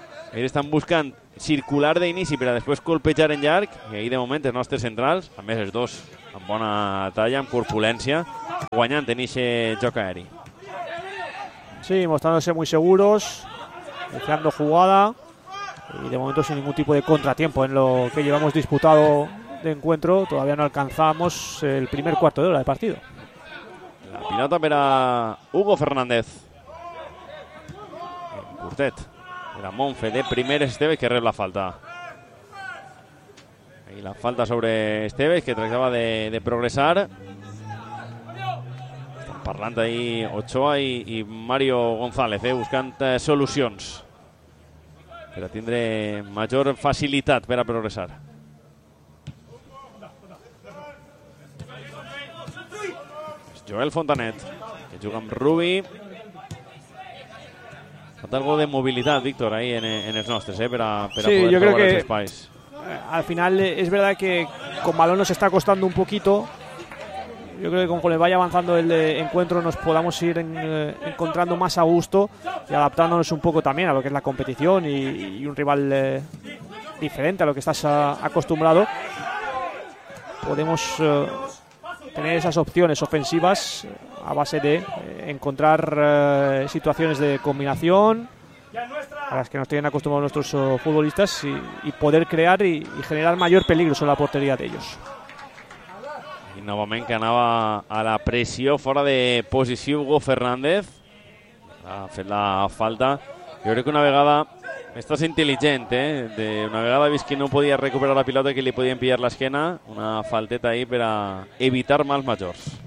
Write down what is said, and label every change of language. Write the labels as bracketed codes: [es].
[ca] Ells estan buscant circular d'inici per a després colpejar en llarg. I ahir, de moment, els nostres centrals, a més els dos, amb bona talla, amb corpulència, guanyant en ixe joc aeri. [es] Sí, mostrándose muy seguros, iniciando jugada... Y de momento sin ningún tipo de contratiempo en lo que llevamos disputado de encuentro. Todavía no alcanzamos el primer cuarto de hora de partido. [ca] La pilota para Hugo Fernández. En Curtet. Era Monfe de primer Esteves que rep la falta. [es] Y la falta sobre Esteves que trataba de progresar. Están parlando ahí Ochoa y Mario González, buscando soluciones. [ca] Per a tindre major facilitat per a progressar. És Joel Fontanet, que juga amb Rubi. Falta algo de mobilitat, Víctor, ahí en els nostres, per a sí, poder jo trobar que els espais. [es] Al final és verdad que con balón nos está costando un poquito. Yo creo que conforme vaya avanzando el encuentro nos podamos ir encontrando más a gusto y adaptándonos un poco también a lo que es la competición y un rival diferente a lo que estás acostumbrado. Podemos tener esas opciones ofensivas a base de encontrar situaciones de combinación a las que nos tienen acostumbrados nuestros futbolistas y poder crear y generar mayor peligro sobre la portería de ellos. [ca] I novament que anava a la pressió fora de posició Hugo Fernández. Ha fet la falta. Jo crec que una vegada estàs intel·ligent, eh? De una vegada vist que no podia recuperar la pilota que li podien pillar l'esquena, una falteta ahí per a evitar mals majors.